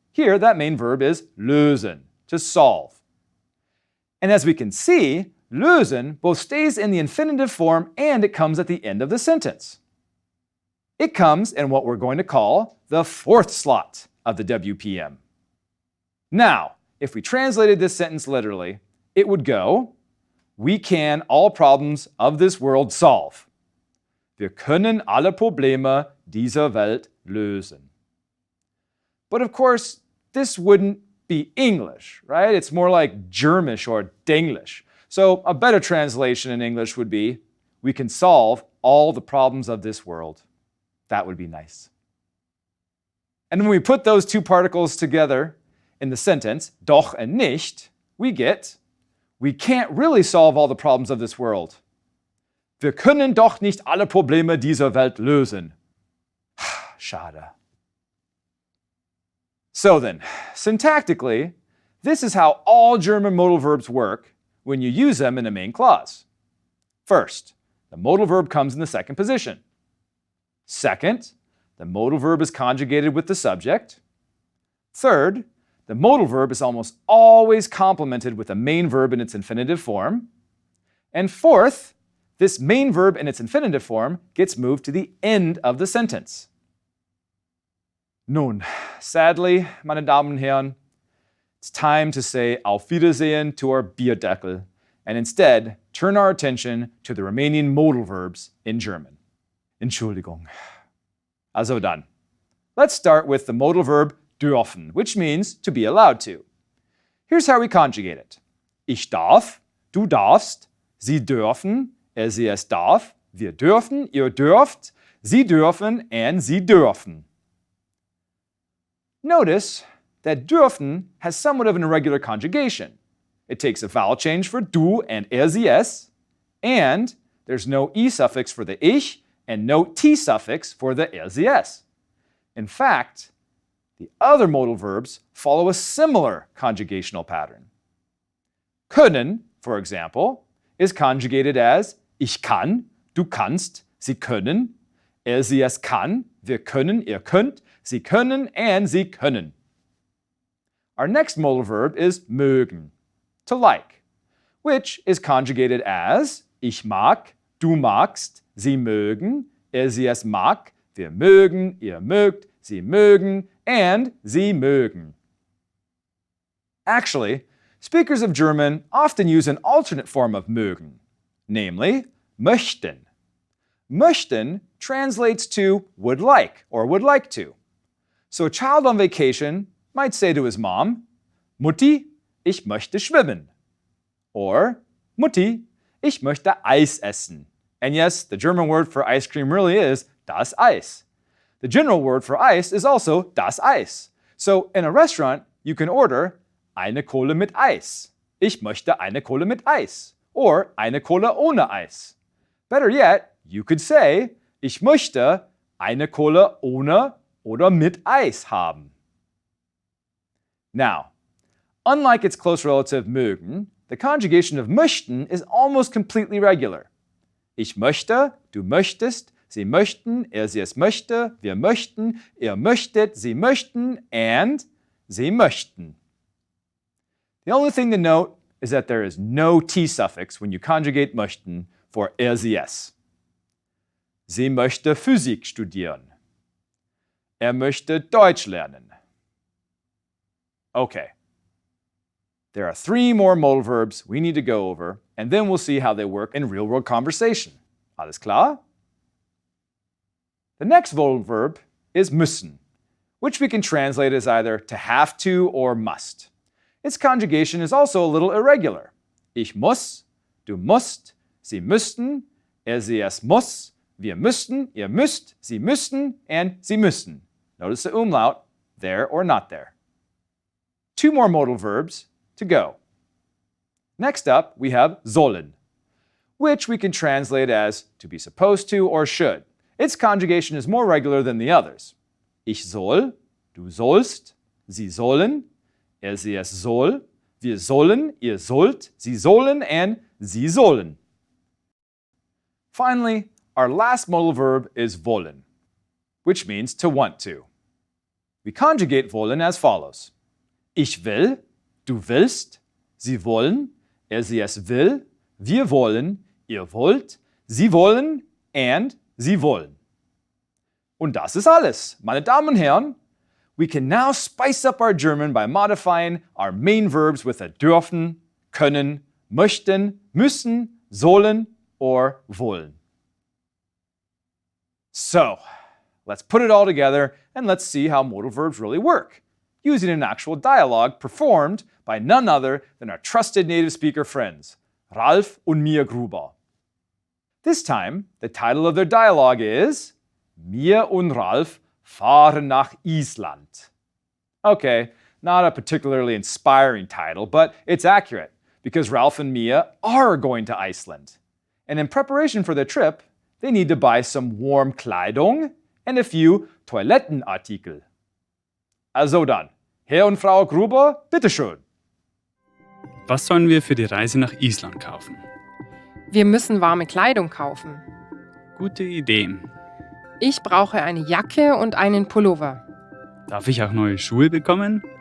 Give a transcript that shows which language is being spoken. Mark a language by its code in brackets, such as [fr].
[en] Here, that main verb is lösen, to solve. And as we can see, lösen both stays in the infinitive form and it comes at the end of the sentence. It comes in what we're going to call the fourth slot of the WPM. Now, if we translated this sentence literally, it would go, we can all problems of this world solve. [de] Wir können alle Probleme dieser Welt lösen. [en] But of course, this wouldn't be English, right? It's more like Germish or Denglish. So a better translation in English would be, we can solve all the problems of this world. That would be nice. And when we put those two particles together in the sentence, doch and nicht, we get, we can't really solve all the problems of this world. [de] Wir können doch nicht alle Probleme dieser Welt lösen. Schade. [en] So then, syntactically, this is how all German modal verbs work when you use them in a main clause. First, the modal verb comes in the second position. Second, the modal verb is conjugated with the subject. Third, the modal verb is almost always complemented with a main verb in its infinitive form. And fourth, this main verb in its infinitive form gets moved to the end of the sentence. Nun, sadly, [de] meine Damen und Herren, [en] it's time to say [de] Auf Wiedersehen [en] to our Bierdeckel and instead turn our attention to the remaining modal verbs in German. Entschuldigung. [de] Also dann, [en] let's start with the modal verb dürfen, which means to be allowed to. Here's how we conjugate it. [de] Ich darf, du darfst, Sie dürfen, sie es darf, wir dürfen, ihr dürft, Sie dürfen, and Sie dürfen. [en] Notice that dürfen has somewhat of an irregular conjugation. It takes a vowel change for du and sie es, and there's no e suffix for the ich and no t suffix for the sie es. In fact, the other modal verbs follow a similar conjugational pattern. [de] Können, [en] for example, is conjugated as [de] ich kann, du kannst, Sie können, sie es kann, wir können, ihr könnt, Sie können, and Sie können. [en] Our next modal verb is mögen, to like, which is conjugated as [de] ich mag, du magst, Sie mögen, sie es mag, wir mögen, ihr mögt, Sie mögen, and Sie mögen. [en] Actually, speakers of German often use an alternate form of mögen, namely möchten. Möchten translates to would like or would like to. So a child on vacation might say to his mom, [de] Mutti, ich möchte schwimmen. [en] Or, [de] Mutti, ich möchte Eis essen. [en] And yes, the German word for ice cream really is das Eis. The general word for ice is also das Eis. So in a restaurant, you can order [de] eine Cola mit Eis. Ich möchte eine Cola mit Eis. Or eine Cola ohne Eis. [en] Better yet, you could say, [de] ich möchte eine Cola ohne oder mit Eis haben. [en] Now, unlike its close relative mögen, the conjugation of möchten is almost completely regular. [de] Ich möchte, du möchtest, Sie möchten, sie es möchte, wir möchten, ihr möchtet, Sie möchten, and Sie möchten. [en] The only thing to note is that there is no t suffix when you conjugate möchten for sie es. [de] Sie möchte Physik studieren. Möchte Deutsch lernen. Okay. [en] There are 3 more modal verbs we need to go over, and then we'll see how they work in real-world conversation. [de] Alles klar? [en] The next modal verb is müssen, which we can translate as either to have to or must. Its conjugation is also a little irregular. [de] Ich muss, du musst, Sie müssten, sie es muss, wir müssten, ihr müsst, Sie müssten, and Sie müssen. [en] Notice the umlaut, there or not there. 2 more modal verbs to go. Next up, we have sollen, which we can translate as to be supposed to or should. Its conjugation is more regular than the others. [de] Ich soll, du sollst, Sie sollen, sie es soll, wir sollen, ihr sollt, Sie sollen, and Sie sollen. [en] Finally, our last modal verb is wollen, which means to want to. We conjugate wollen as follows. [de] Ich will, du willst, Sie wollen, sie es will, wir wollen, ihr wollt, Sie wollen, and Sie wollen. Und das ist alles, meine Damen und Herren. [en] We can now spice up our German by modifying our main verbs with a dürfen, können, möchten, müssen, sollen, or wollen. So, let's put it all together and let's see how modal verbs really work, using an actual dialogue performed by none other than our trusted native speaker friends, Ralf and Mia Gruber. This time, the title of their dialogue is [de] Mia und Ralf fahren nach Island. [en] Okay, not a particularly inspiring title, but it's accurate because Ralf and Mia are going to Iceland. And in preparation for their trip, they need to buy some warm Kleidung and a few Toilettenartikel. [de] Also dann, Herr und Frau Gruber, bitteschön. Was sollen wir für die Reise nach Island kaufen? Wir müssen warme Kleidung kaufen. Gute Idee. Ich brauche eine Jacke und einen Pullover. Darf ich auch neue Schuhe bekommen?